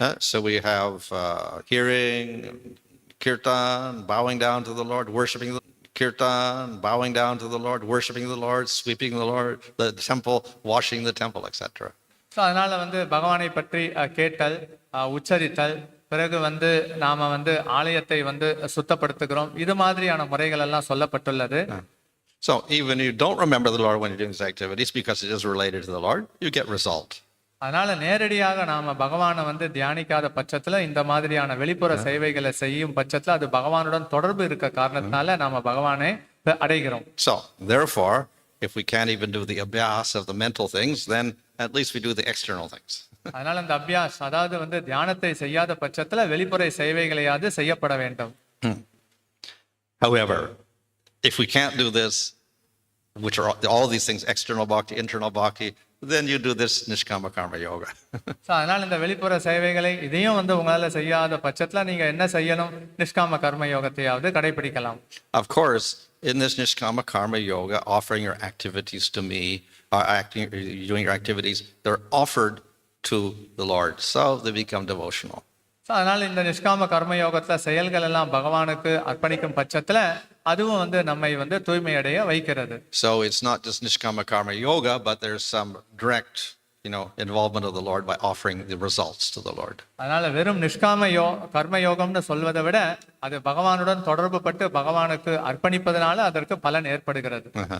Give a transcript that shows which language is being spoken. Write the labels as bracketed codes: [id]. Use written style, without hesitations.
[en] So we have hearing, kirtan, bowing down to the Lord, worshiping the kirtan, bowing down to the Lord, worshiping the Lord, sweeping the Lord, the temple, washing the temple, etc. [ta] So அதனால பகவானை பற்றி கேட்டல், உச்சரித்தல், பிறகு நாம ஆலயத்தை சுத்தப்படுத்துகிறோம். இது மாதிரியான முறைகள் எல்லாம் சொல்லப்பட்டுள்ளது. [en] So even if you don't remember the Lord when you're doing these activities because it is related to the Lord, you get result. [ta] அதனால நேரடியாக நாம பகவானை தியானிக்காத பட்சத்துல இந்த மாதிரியான வெளிப்புற சேவைகளை செய்யும் பட்சத்துல அது பகவானுடன் தொடர்பு இருக்க காரணத்தினால நாம பகவானை அடைகிறோம். [en] So therefore, if we can't even do the abhyas of the mental things, then at least we do the external things. [ta] அதனால இந்த அபியாஸ் அதாவது தியானத்தை செய்யாத பட்சத்துல வெளிப்புற சேவைகளையாவது செய்யப்பட வேண்டும். [en] However, if we can't do this, which are all these things, external bhakti, internal bhakti, then you do this nishkama karma yoga. [ta] So அதனால இந்த வெளிப்புற சேவைகளை இதையும் உங்களால செய்யாத பட்சத்துல நீங்க என்ன செய்யணும்? நிஷ்காம கர்ம யோகத்தையாவது கடைபிடிக்கலாம். [en] Of course, in this nishkama karma yoga, offering your activities to me, doing your activities, they're offered to the Lord, so they become devotional. [ta] So அதனால இந்த நிஷ்காம கர்ம யோகத்துல செயல்கள் எல்லாம் பகவானுக்கு அர்ப்பணிக்கும் பட்சத்துல அதுவும் நம்மை தூய்மை அடைய வைக்கிறது. [en] So it's not just nishkama karma yoga, but there's some direct, involvement of the Lord by offering the results to the Lord. [ta] அதனால வெறும் நிஷ்காம கர்ம யோகம்னு சொல்வதை விட அது பகவானுடன் தொடர்பு பட்டு பகவானுக்கு அர்ப்பணிப்பதனால அதற்கு பலன் ஏற்படுகிறது.